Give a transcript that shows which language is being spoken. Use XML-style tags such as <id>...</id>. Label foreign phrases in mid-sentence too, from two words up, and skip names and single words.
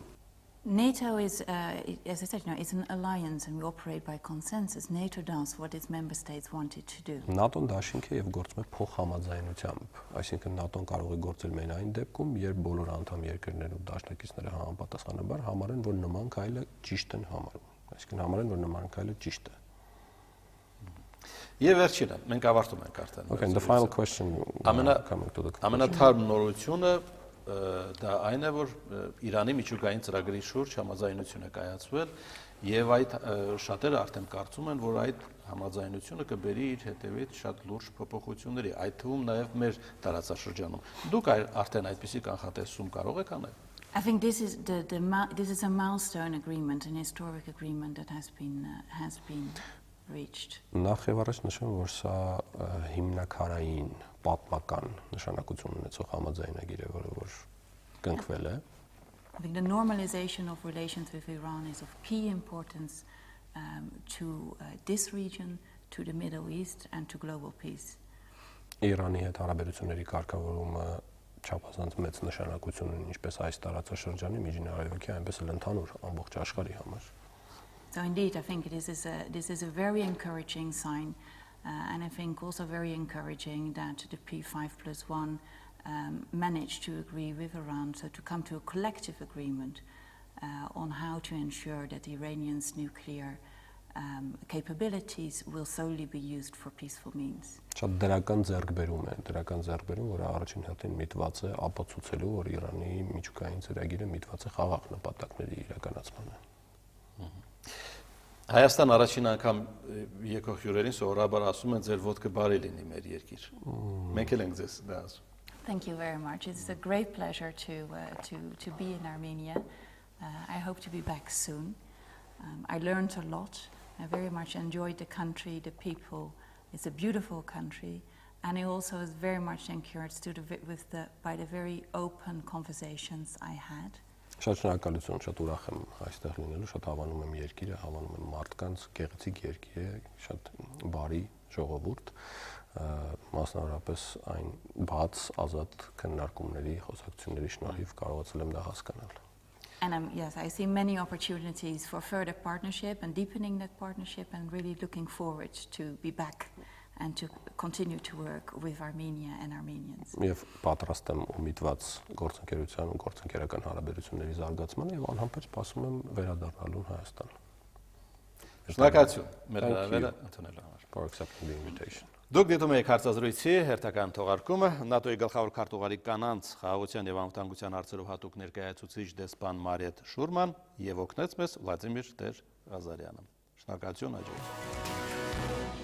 <en>NATO is, as I said, it's an alliance and we operate by consensus. NATO does what its member states wanted to do.</en> <hy>ՆԱՏՕ-ն դաշինք է եւ գործում է փոխհամաձայնությամբ, այսինքն ՆԱՏՕ-ն կարող է գործել միայն այն դեպքում, երբ բոլոր անդամ երկրներն ու դաշնակիցները համապատասխանաբար համարեն, որ նման քայլը ճիշտ են համարում, այսինքն համարեն, որ նման քայլը ճիշտ է. Եվ վերջինը, մենք ավարտում ենք արդեն.</hy> <en>Okay, the final question coming to the</en> <hy>ամենաթարմ նորությունը դա այն է, որ Իրանի միջուկային ծրագրի շուրջ համաձայնություն է կայացվել եւ այդ շատերը արդեն կարծում են, որ այդ համաձայնությունը կբերի իր հետևից շատ լուրջ փոփոխությունների, այդ թվում նաեւ մեր տարածաշրջանում. Դուք արդեն այդպիսի կանխատեսում կարող եք անել?</hy> <en>I think this is a milestone agreement, an historic agreement that has been reached.</en> <hy>Նախ եւ առաջ նշեմ, որ սա հիմնակարային պատմական նշանակություն ունեցող համաձայնագիր է, որը որ կնքվել է.</hy> <en>I think the normalization of relations with Iran is of key importance to this region, to the Middle East and to global peace.</en> <hy>Իրանի հետ հարաբերությունների կարգավորումը չափազանց մեծ նշանակություն ունի ինչպես այս տարածաշրջանի միջին արևելքի, այնպես էլ ընդհանուր ամբողջ աշխարհի համար.</hy> <en>So indeed, I think this is a very encouraging sign And I think also very encouraging that the P5+1 managed to agree with Iran, so to come to a collective agreement on how to ensure that Iranians' nuclear capabilities will solely be used for peaceful means.</en> <hy>Շատ դրական ձեռքբերում է, որը առաջին հերթին միտված է ապացուցելու, որ Իրանի միջուկային ծրագիրը միտված է խաղաղ նպատակների իրականացմանը։ Հայաստան առաջին անգամ եկող հյուրերին սովորաբար ասում են ձեր ոտքը բարի լինի մեր երկիր։ Մենք էլ ենք ձեզ դա ասում։</hy> <en>Thank you very much. It's a great pleasure to be in Armenia. I hope to be back soon. I learned a lot. I very much enjoyed the country, the people. It's a beautiful country, and I also was very much encouraged by the very open conversations I had.</en> <hy>Շատ շնորհակալություն, շատ ուրախ եմ այստեղ լինելու, շատ հավանում եմ երկիրը, հավանում եմ մարդկանց, գեղեցիկ երկիր է, շատ բարի ժողովուրդ, մասնավորապես այն բաց, ազատ քննարկումների, խոսակցությունների շնորհիվ կարողացել եմ դա հասկանալ։</hy> <en>And yes, I see many opportunities for further partnership and deepening that partnership, and really looking forward to be back and to continue to work with Armenia and Armenians.</en> <hy>Եվ պատրաստ եմ ումիտված գործընկերության ու գործընկերական հարաբերությունների զարգացմանը եւ անհամբեր սպասում եմ վերադառնալուն Հայաստան։ Շնորհակալություն մեր հրավերը ընդունելու համար։</hy> <en>For accepting the invitation.</en> <hy>Դուք դիտում եք հարցազրույցի հերթական թողարկումը, ՆԱՏՕ-ի գլխավոր քարտուղարի կանանց խաղաղության եւ անվտանգության հարցերով հատուկ ներկայացուցիչ դեսպան Մարիետ Շուրման եւ օգնեց մեզ Վլադիմիր Տեր-Ղազարյանը։ Շնորհակալություն, հաջողություն։</hy>